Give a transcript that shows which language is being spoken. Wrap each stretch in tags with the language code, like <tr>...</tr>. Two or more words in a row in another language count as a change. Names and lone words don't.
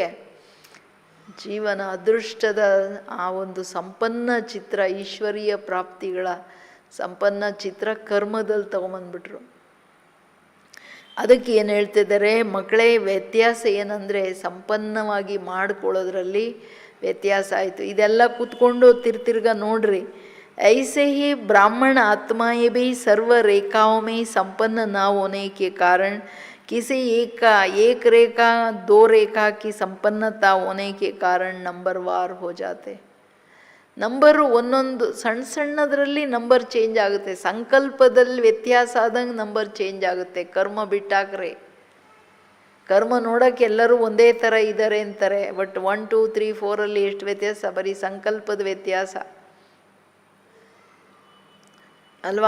<kn>ಜೀವನ ಅದೃಷ್ಟದ ಆ ಒಂದು ಸಂಪನ್ನ ಚಿತ್ರ, ಈಶ್ವರೀಯ ಪ್ರಾಪ್ತಿಗಳ ಸಂಪನ್ನ ಚಿತ್ರ ಕರ್ಮದಲ್ಲಿ ತೊಗೊಂಬಂದ್ಬಿಟ್ರು. ಅದಕ್ಕೆ ಏನು ಹೇಳ್ತಿದ್ದಾರೆ ಮಕ್ಕಳೇ, ವ್ಯತ್ಯಾಸ ಏನಂದರೆ ಸಂಪನ್ನವಾಗಿ ಮಾಡ್ಕೊಳ್ಳೋದ್ರಲ್ಲಿ ವ್ಯತ್ಯಾಸ ಆಯಿತು. ಇದೆಲ್ಲ ಕೂತ್ಕೊಂಡು ತಿರ್ಗ ನೋಡ್ರಿ.</kn> <hi>ऐसे ही ब्राह्मण आत्माएं भी सर्व रेखाओं में संपन्न न होने के कारण किसी एक रेखा दो रेखा की संपन्नता होने के कारण नंबर वार हो जाते.</hi> <kn>ನಂಬರು ಒಂದೊಂದು ಸಣ್ಣ ಸಣ್ಣದರಲ್ಲಿ</kn> <en>number change</en> <kn>ಆಗುತ್ತೆ. ಸಂಕಲ್ಪದಲ್ಲಿ ವ್ಯತ್ಯಾಸ ಆದಂಗೆ</kn> <en>number change</en> <kn>ಆಗುತ್ತೆ. ಕರ್ಮ ಬಿಟ್ಟಾಕ್ರೆ, ಕರ್ಮ ನೋಡೋಕ್ಕೆ ಎಲ್ಲರೂ ಒಂದೇ ಥರ ಇದ್ದಾರೆ ಅಂತಾರೆ, ಬಟ್ 1 2 3 4 ಎಷ್ಟು ವ್ಯತ್ಯಾಸ? ಬರೀ ಸಂಕಲ್ಪದ ವ್ಯತ್ಯಾಸ ಅಲ್ವಾ?</kn>